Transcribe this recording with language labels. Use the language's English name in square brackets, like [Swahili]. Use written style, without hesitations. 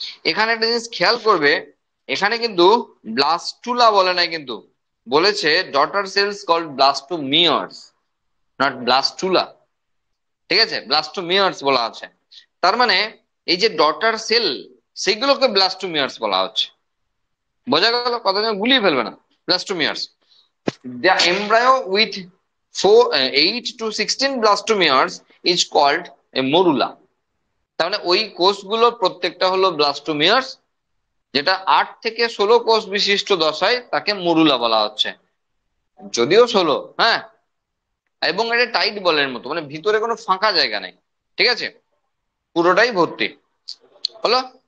[Bangla] এখানে একটা জিনিস খেয়াল করবে, এখানে কিন্তু ব্লাস্টুলা বলে নাই, কিন্তু বলেছে [English] Daughter cells called blastomeres, not blastula. [Bangla] ঠিক আছে, ব্লাস্টোমিয়ার্স বলা আছে। তার মানে এই যে ডটার সেল সেগুলোকে ব্লাস্টোমিয়ার্স বলা হচ্ছে। বোঝা গেল? কথা যেন গুলিয়ে ফেলবে না। [English] Blastomeres, the embryo with 8 to 16 blastomeres is called a morula. [Bangla] তাহলে ওই কোষগুলো প্রত্যেকটা হলো ব্লাস্টোমিয়ার্স, যেটা 8 থেকে 16 কোষ বিশিষ্ট দশায় তাকে মরুলা বলা হচ্ছে, যদিও 16, হ্যাঁ। এবং এটা টাইট বলের মতো, মানে ভিতরে কোনো ফাঁকা জায়গা নেই, ঠিক আছে, পুরোটাই ভর্তি হলো।